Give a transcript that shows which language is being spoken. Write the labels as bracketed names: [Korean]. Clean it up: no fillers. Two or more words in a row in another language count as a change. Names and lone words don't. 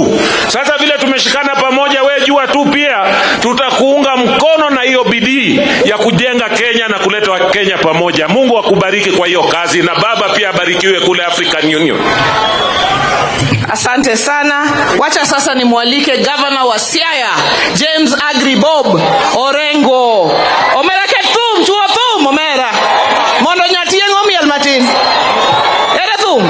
[Swahili] Sasa vile tumeshikana pamoja, wewe jua tu pia tutakuunga mkono na hiyo bidii ya kujenga Kenya na kuleta Kenya pamoja. Mungu akubariki kwa hiyo kazi, na baba pia abarikiwe kule African Union. Asante sana. Wacha sasa nimwalike Governor wa Siaya, James Agri Bob Orengo. [Luo (Kenya and Tanzania)] Omera ketum chuo thum omera. Mondo nyatie ngomi almatin. Ere thum.